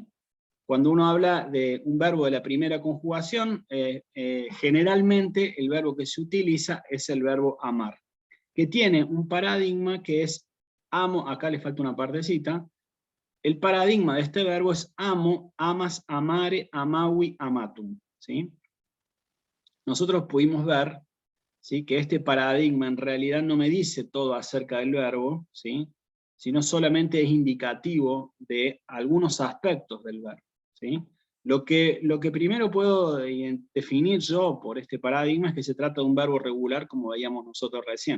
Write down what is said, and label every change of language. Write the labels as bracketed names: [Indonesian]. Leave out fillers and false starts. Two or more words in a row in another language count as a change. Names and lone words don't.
[Spanish] Cuando uno habla de un verbo de la primera conjugación, generalmente el verbo que se utiliza es el verbo amar, que tiene un paradigma que es amo, acá le falta una partecita, el paradigma de este verbo es amo, [Latin] amas, amare, amawi, amatum, [Spanish] ¿sí? Nosotros pudimos ver, ¿sí?, que este paradigma en realidad no me dice todo acerca del verbo, ¿sí?, sino solamente es indicativo de algunos aspectos del verbo, ¿sí? Lo que primero puedo definir yo por este paradigma es que se trata de un verbo regular, como veíamos nosotros recién.